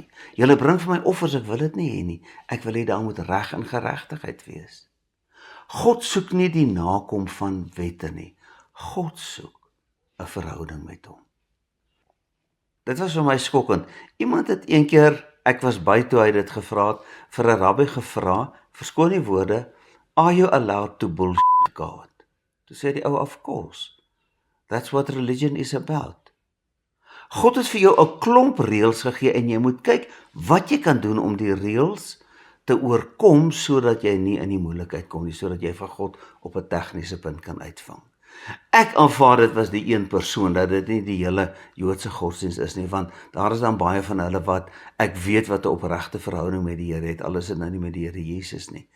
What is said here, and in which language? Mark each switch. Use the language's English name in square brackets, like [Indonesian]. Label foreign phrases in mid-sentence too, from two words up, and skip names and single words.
[Afrikaans] Julle bring vir my offers, ek wil dit nie hê nie. Ek wil hê daar moet reg en geregtigheid wees. God soek nie die nakom van wette nie. God soek 'n verhouding met hom. Dit was vir my skokkend. Iemand het een keer, ek was by toe hy dit gevra het, vir 'n rabbi gevra, verskoon die woorde, [English] are you allowed to bullshit God? Toe sê die ou, of course. That's what religion is about. [Afrikaans] God het vir jou 'n klomp reëls gegee en jy moet kyk wat jy kan doen om die reëls te oorkom sodat jy nie in die moeilikheid kom nie, sodat jy vir God op 'n tegniese punt kan uitvang. Ek aanvaar dit was die een persoon, dat dit nie die hele Joodse godsdienst is nie, want daar is dan baie van hulle wat, ek weet wat 'n opregte verhouding met die Here het, al is dit nou nie met die Here Jesus nie.